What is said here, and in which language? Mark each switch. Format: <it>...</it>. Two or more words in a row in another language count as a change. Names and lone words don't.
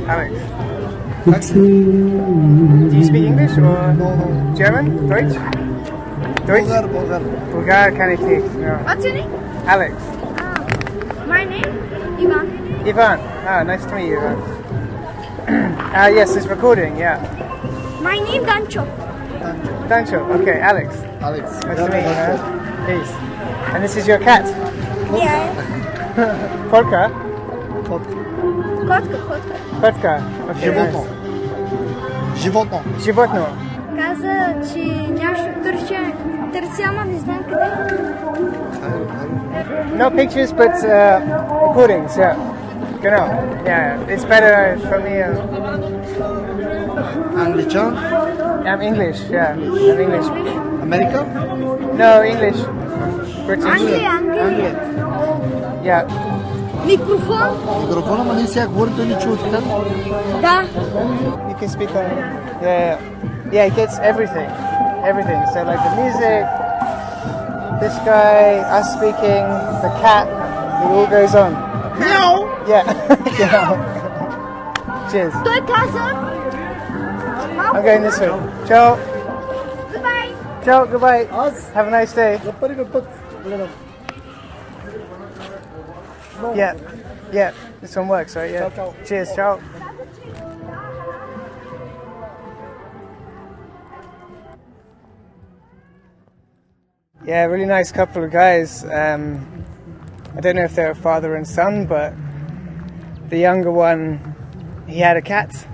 <en>Alex. Do you speak English or German?</en> <de>Deutsch? Bulgar kann ich nicht.</de> <en>No. What's your name? Alex. My name? Ivan. Ivan. Nice to meet you, Ivan. Yes, it's recording, yeah. My name Dancho. Dancho, okay, Alex. Nice to meet you, man. Peace. And this is your cat? Yeah. Polka?</en> <bg>Kotka.</bg> <en>Okay, nice.</en> <bg>Животно. Каза, че нямаше търся, ама не знам къде.</bg> <en>No pictures, but recordings, yeah. Genau. Yeah, it's better for me. Anglican? I'm English, yeah. I'm English. America? No, English. British.</en> <bg>Англия.</bg> <en>Yeah.</en> <bg>Микрофон? Микрофона, ама не сега говори, той не чува така. Да.</bg> <en>You can speak on. Yeah, it gets everything. So like the music, this guy, us speaking, the cat, it all goes on. Meow! Yeah. Cheers.</en> <bg>Той каза.</bg> <en>I'm going this way. Ciao. Goodbye. Ciao, goodbye. Have a nice day.</en> <bg>За първи път гледам.</bg> <en>Yeah. This one works, right? Yeah. Ciao. Cheers, ciao. Yeah, really nice couple of guys. I don't know if they're a father and son, but the younger one, he had a cat,</en>